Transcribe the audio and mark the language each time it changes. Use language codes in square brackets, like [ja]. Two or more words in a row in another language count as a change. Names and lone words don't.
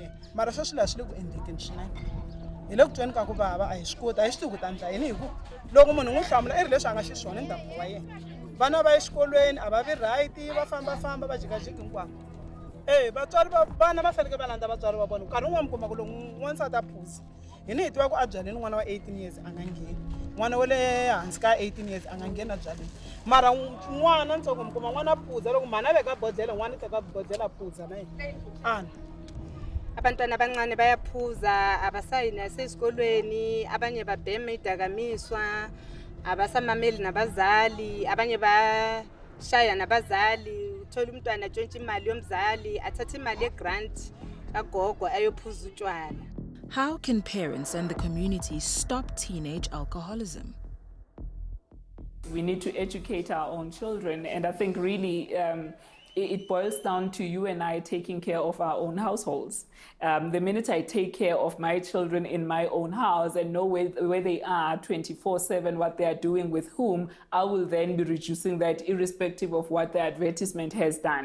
[ts] yena mara sweswi laha swi le ku endlekeni swinene hi le ku tweni ka ku vava a hi swi koti a hi swi tivi ku ta endla yini hi ku loko munhu n'wi hlamula i ri leswi a nga xiswona ndhavuko wa yena vana va exikolweni a va vi right va fambafamba va jikajiki hinkwako vatswari vana va fanekele va landza vatswari va vona nkarhi wun'wana mi kuma ku loko n'wansati a phuzi hini hi tiva ku a byaleni n'wana wa 18 years a nga ngheni n'wana wa le hansi ka 18 years a nga ngheni a byaleni mara n'wana ntsongo mi kuma n'wana a phuza loko mhani a veka bodlhela n'wana i teka bodlhela a phuza na yena ana [zu] abantwana abancane bayaphuza abasayi nasesikolweni abanye babhema idakamizwa abasamameli nabazali abanye bashaya nabazali uthola umntwana atshontsha imali yomzali athatha imali yegrant kagogo ayophuza utshwala. [en] How can parents and the community stop teenage alcoholism? We need to educate our own children, and I think really it boils down to you and I taking care of our own households. The minute I take care of my children in my own house and know where they are 24/7, what they are doing with whom, I will then be reducing that irrespective of what the advertisement has done.